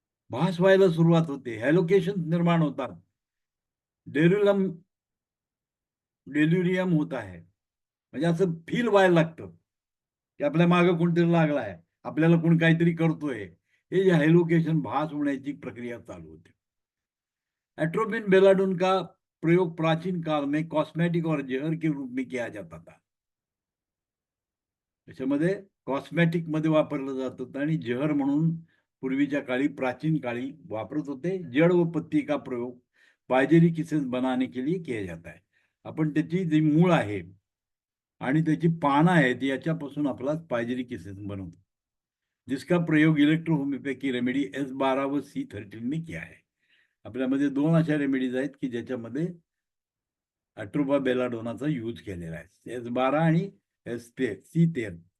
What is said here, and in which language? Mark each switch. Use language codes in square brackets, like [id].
[mr] भास व्हायला सुरुवात होते, हॅलोकेशन निर्माण होतात, डेल्युरियम होत आहे. म्हणजे असं फील व्हायला लागतं की आपल्या मागे कोणतरी लागला आहे, आपल्याला कोण काहीतरी करतोय. हे जे हॅलोकेशन भास होण्याची प्रक्रिया चालू होते. [hi] एट्रोपिन बेलाडोन का प्रयोग प्राचीन काल में कॉस्मेटिक और जहर के रूप में किया जाता था. [mr] त्याच्यामध्ये कॉस्मेटिक मध्ये वापरलं जात होतं आणि जहर म्हणून पूर्वीच्या काळी प्राचीन काळी वापरत होते. [hi] जड़ व पत्ती का प्रयोग पायजेरी किसेस बनाने के लिए किया जाता है. [mr] आपण त्याची जी मूळ आहे आणि त्याची पानं आहेत याच्यापासून आपला पायजेरी किसेस बनवतो, [hi] जिसका प्रयोग इलेक्ट्रो होमियोपैथी रेमेडी S12 व C13 में किया है. [mr] आपल्यामध्ये 2 अशा रेमेडीज आहेत की ज्याच्यामध्ये एट्रोपा बेलाडोनाचा यूज केलेला आहे, S12 आणि C13.